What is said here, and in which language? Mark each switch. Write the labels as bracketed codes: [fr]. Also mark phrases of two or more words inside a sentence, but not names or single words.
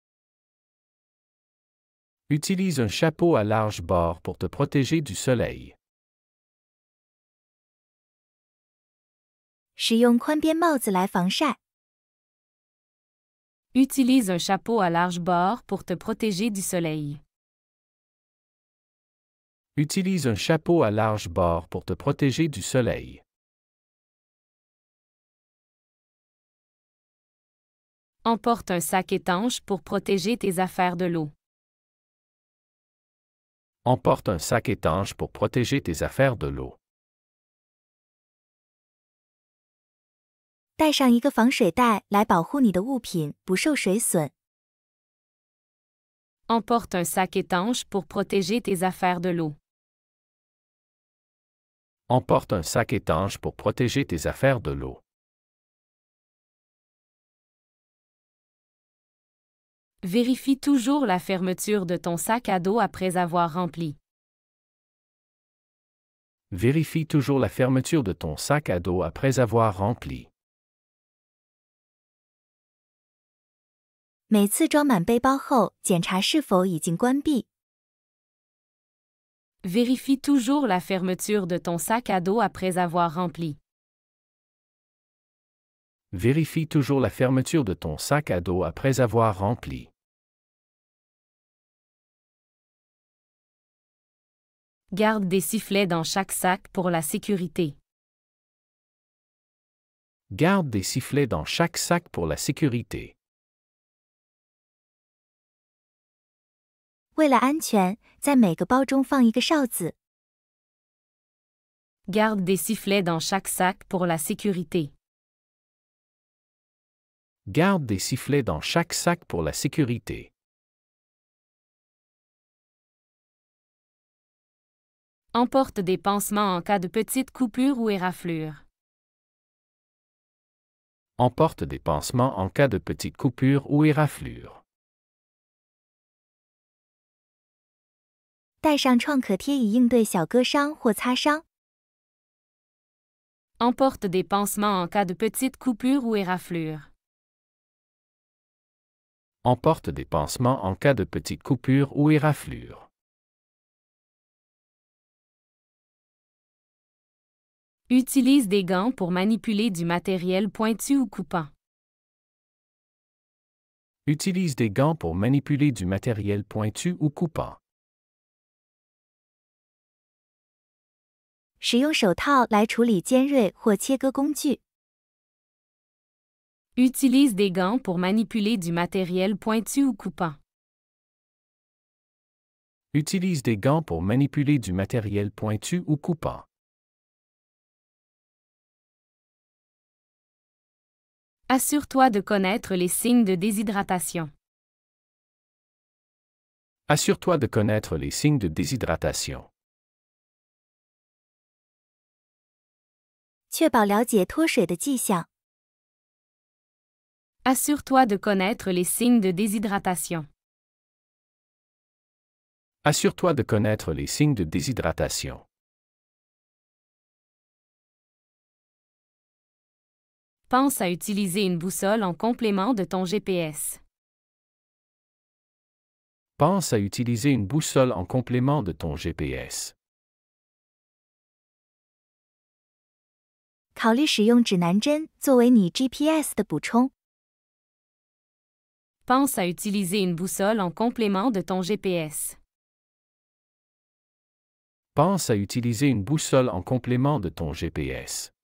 [fr] Utilise un chapeau à large bord pour te protéger du soleil. [zh] 使用宽边帽子来防晒。 [fr] Utilise un chapeau à large bord pour te protéger du soleil. Utilise un chapeau à large bord pour te protéger du soleil. Emporte un sac étanche pour protéger tes affaires de l'eau. Emporte un sac étanche pour protéger tes affaires de l'eau. [zh] 带上一个防水袋来保护你的物品不受水损。 [fr] Emporte un sac étanche pour protéger tes affaires de l'eau. Emporte un sac étanche pour protéger tes affaires de l'eau. Vérifie toujours la fermeture de ton sac à dos après avoir rempli. Vérifie toujours la fermeture de ton sac à dos après avoir rempli. [zh] 每次装满背包后，检查是否已经关闭。 [fr] Vérifie toujours la fermeture de ton sac à dos après avoir rempli. Vérifie toujours la fermeture de ton sac à dos après avoir rempli. Garde des sifflets dans chaque sac pour la sécurité. Garde des sifflets dans chaque sac pour la sécurité. [zh] 为了安全，在每个包中放一个哨子。 [fr] Garde des sifflets dans chaque sac pour la sécurité. Garde des sifflets dans chaque sac pour la sécurité. Emporte des pansements en cas de petite coupure ou éraflure. Emporte des pansements en cas de petite coupure ou éraflure. [zh] 带上创可贴以应对小割伤或擦伤。 [fr] Emporte des pansements en cas de petite coupure ou éraflure. Emporte des pansements en cas de petite coupure ou éraflure. Utilise des gants pour manipuler du matériel pointu ou coupant. Utilise des gants pour manipuler du matériel pointu ou coupant. [zh] 使用手套来处理尖锐或切割工具。 [fr] Utilise des gants pour manipuler du matériel pointu ou coupant. Utilise des gants pour manipuler du matériel pointu ou coupant. Assure-toi de connaître les signes de déshydratation. Assure-toi de connaître les signes de déshydratation. [zh] 确保了解脱水的迹象。 [fr] Assure-toi de connaître les signes de déshydratation. Assure-toi de connaître les signes de déshydratation. Pense à utiliser une boussole en complément de ton GPS. Pense à utiliser une boussole en complément de ton GPS. [zh] 考虑使用指南针作为你 GPS 的补充。 [fr] Pense à utiliser une boussole en complément de ton GPS. Pense à utiliser une boussole en complément de ton GPS.